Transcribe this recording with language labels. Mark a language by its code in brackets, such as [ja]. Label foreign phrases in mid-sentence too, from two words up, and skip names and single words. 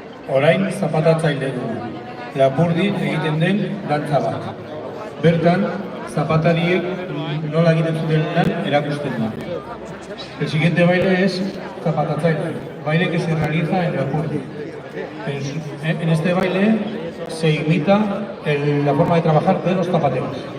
[eu] orain zapatatzaile du. Lapurdin egiten den dantza bat. Bertan, zapatariek nola egiten zuten lan erakusten da. [es] El siguiente baile es zapatatzaile, baile que se realiza en Lapurdi. En este baile se imita la forma de trabajar de los zapateros.